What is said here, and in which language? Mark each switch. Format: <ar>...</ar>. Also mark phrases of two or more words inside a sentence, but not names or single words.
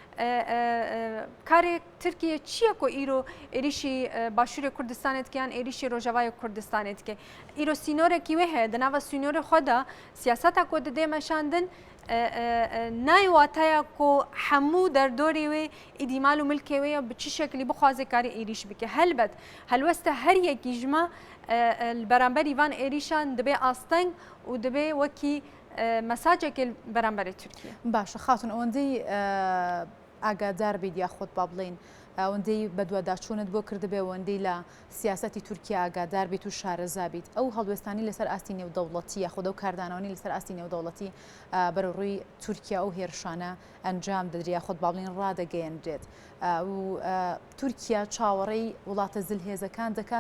<ku>karê Tirkiye çi ye ku îro êrîşî Başûrê Kurdistanê dike yan êrîşî Rojavayê Kurdistanê dike îro sînorekî wê heye di nava sînorê xwe de siyaseta ku didê meşandin nayê wataya ku hemû derdorê wê êdî mal û milkê wê bi çi şeklî bixwaze karê êrîş bike helbet helwesta her yekî ji me li beramberî van êrîşan dibe asteng û dibe wekî mesajekê beramberê Tirkiye</ku> <ckb>باشە خاتون ئەوەندەی ئاگادار بیت یا خۆت با بڵین ئەوەندەی بەدواداچوونت بۆ کردبێ ئەوەندەی لە سیاسەتی تورکیا ئاگادار بیت و شارەزا بیت ئەو هەڵوێستانی لەسەر ئاستی نێودەوڵەتی یاخۆدە و کاردانەوەی لەسەر ئاستی نێودەوڵەتی بەرەڕووی تورکیا ئەو هێرشانە ئەنجام دەدریا خۆت با بڵین ڕادەگەیەنرێت و تورکیا چاوەڕێی وڵاتە زلهێزەکان دەکات</ckb>